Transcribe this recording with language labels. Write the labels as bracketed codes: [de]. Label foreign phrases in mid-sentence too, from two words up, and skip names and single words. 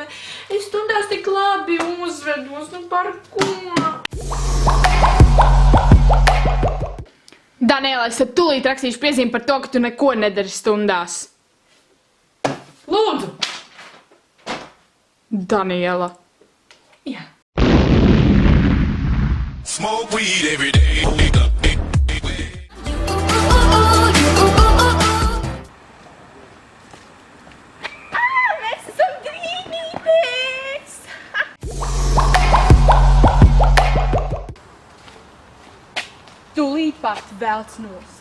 [lv] Es stundās tik labi uzvedos, nu par ko? Daniela, es tad tūlīt rakstīšu piezīmi par to, ka tu neko nedari stundās. Lūdzu! Daniela. Jā. [en] Smoke weed every day. [lv] Mēs esam brīnīties! Tūlīt pat velc nost.